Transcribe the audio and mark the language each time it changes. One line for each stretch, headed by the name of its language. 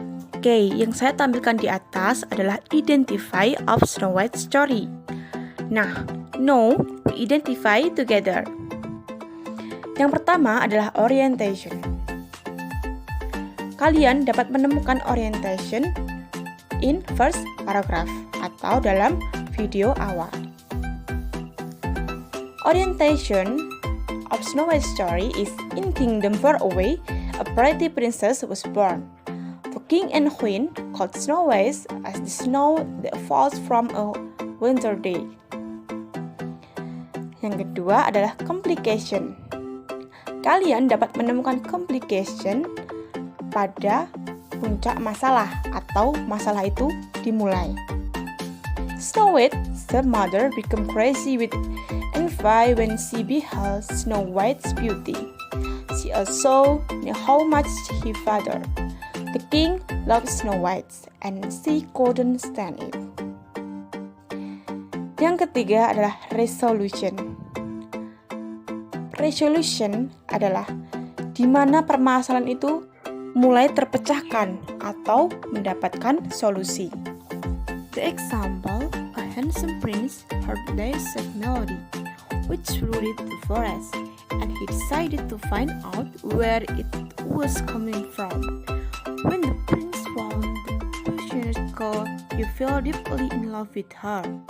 Indonesian: Oke, yang saya tampilkan di atas adalah
English: identify of Snow White story. Nah, now we identify together.
Indonesian: Yang pertama adalah orientation. Kalian dapat menemukan orientation
English: in first paragraph
Indonesian: atau dalam video awal.
English: Orientation of Snow White's story is in kingdom far away, a pretty princess was born. The king and queen called Snow White as the snow that falls from a winter day.
Indonesian: Yang kedua adalah complication. Kalian dapat menemukan complication pada puncak masalah atau masalah itu dimulai.
English: Snow White's mother became crazy with envy when she beheld Snow White's beauty. She also knew how much her father, the king, loved Snow White, and she couldn't stand it.
Indonesian: Yang ketiga adalah resolution. Resolution adalah di mana permasalahan itu mulai terpecahkan atau mendapatkan solusi.
English: The example, a handsome prince heard their sad melody, which flooded the forest, and he decided to find out where it was coming from. When the prince found the passionate girl, he fell deeply in love with her.